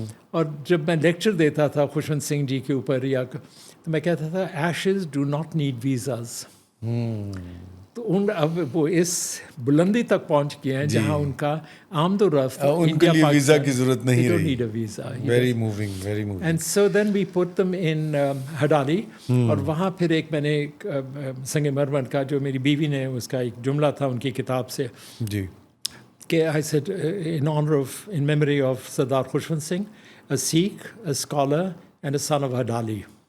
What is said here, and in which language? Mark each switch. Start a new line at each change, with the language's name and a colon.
Urdu: اور جب میں لیکچر دیتا تھا خوشونت سنگھ جی کے اوپر یا تو میں کہتا تھا
English: Ashes do not need visas.
Urdu: تو اب وہ اس بلندی تک پہنچ گئے ہیں جہاں ان کا آمد و رفت ان کے لیے ویزا کی ضرورت نہیں رہی.
English: Very moving, very moving. And so then we put them in Hadali.
Urdu: اور وہاں پھر ایک میں نے سنگ مرمر کا جو میری بیوی نے اس کا ایک جملہ تھا ان کی کتاب سے جی,
English: کہ I said in memory of Sardar Khushwant Singh, a Sikh, a scholar and a son of Hadali.